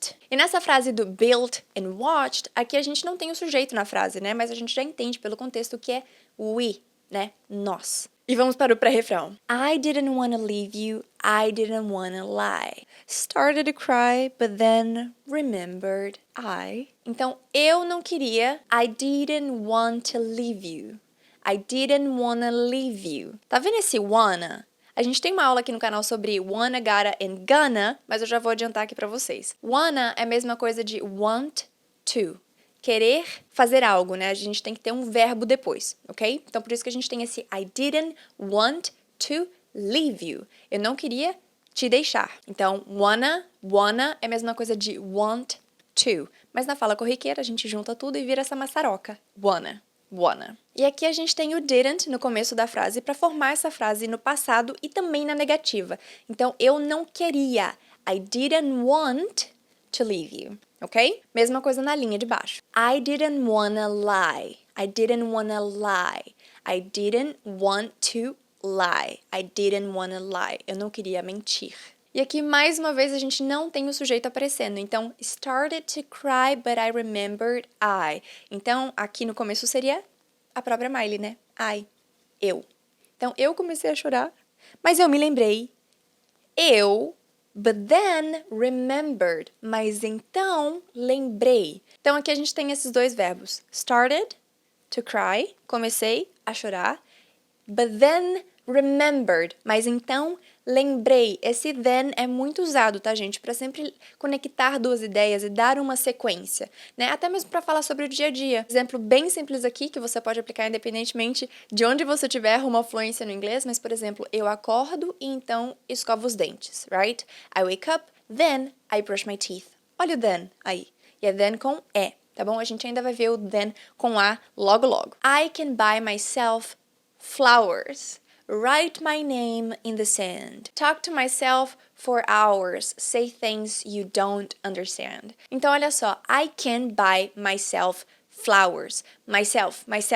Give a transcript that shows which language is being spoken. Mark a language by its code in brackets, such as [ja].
[pt] E nessa frase do built and watched, aqui a gente não tem o sujeito na frase, né? Mas a gente já entende pelo contexto que é we, né? Nós. E vamos para o pré-refrão. [en] I didn't wanna leave you, I didn't wanna lie. Started to cry, but then remembered I. [pt] Então, eu não queria, [en] I didn't want to leave you. I didn't wanna leave you. [pt] Tá vendo esse wanna? A gente tem uma aula aqui no canal sobre wanna, gotta and gonna, mas eu já vou adiantar aqui pra vocês. Wanna é a mesma coisa de [en] want to. [pt] Querer fazer algo, né? A gente tem que ter um verbo depois, ok? Então, por isso que a gente tem esse [en] I didn't want to leave you. [pt] Eu não queria te deixar. Então, wanna é a mesma coisa de [en] want to. [pt] Mas na fala corriqueira, a gente junta tudo e vira essa maçaroca. Wanna. E aqui a gente tem o didn't no começo da frase para formar essa frase no passado e também na negativa. Então, eu não queria. [en] I didn't want to leave you. [pt] Ok? Mesma coisa na linha de baixo. [en] I didn't wanna lie. I didn't wanna lie. I didn't want to lie. I didn't wanna lie. [pt] Eu não queria mentir. E aqui, mais uma vez, a gente não tem o sujeito aparecendo. Então, [en] started to cry, but I remembered I. [pt] Então, aqui no começo seria a própria Miley, né? I. Eu. Então, eu comecei a chorar, Mas eu me lembrei. [en] But then remembered. [pt] Mas então lembrei. Então aqui a gente tem esses dois verbos. [en] Started to cry. [pt] Comecei a chorar. [en] But then remembered. [pt] Mas então lembrei. Esse then é muito usado, tá, gente? Para sempre conectar duas ideias e dar uma sequência, né? Até mesmo para falar sobre o dia a dia. Exemplo bem simples aqui, que você pode aplicar independentemente de onde você tiver uma fluência no inglês, mas, por exemplo, eu acordo e então escovo os dentes, [en] right? I wake up, then I brush my teeth. [pt] Olha o then aí. E é then com E, tá bom? A gente ainda vai ver o then com A logo logo. [en] I can buy myself flowers. Write my name in the sand. Talk to myself for hours. Say things you don't understand. [pt] Então, olha só. [en] I can buy myself flowers. Myself.